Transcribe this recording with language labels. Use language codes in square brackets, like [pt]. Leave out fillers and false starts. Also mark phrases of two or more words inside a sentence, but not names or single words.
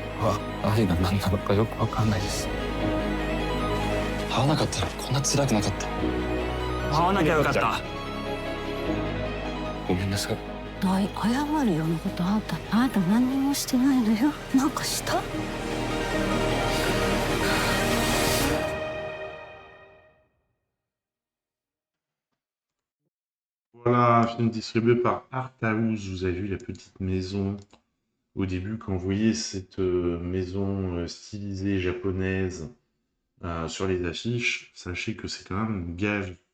[ja] 愛が何なのかよくわかんないです。会わなかったらこんな辛くなかった。会わなきゃよかった。ごめんなさい。謝るようなことあなた何にもしてないのよ。なんかした？ [fr] Voilà, un film distribué par Art House. Vous avez vu la petite maison au début, quand vous voyez cette maison stylisée japonaise sur les affiches, sachez que c'est quand même un gage.